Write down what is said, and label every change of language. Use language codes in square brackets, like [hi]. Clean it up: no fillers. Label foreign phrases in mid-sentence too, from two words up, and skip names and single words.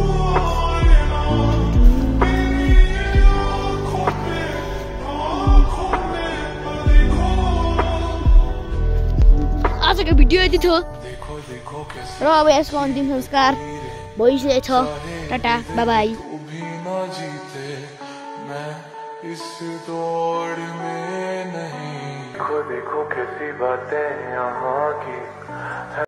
[ne] आजको भिडियो यति थियो र अब यसको अन्तिम संस्कार भइसकेको छ। [en] tata bye bye. [hi] इस दौड़ में नहीं देखो कैसी बातें यहाँ की।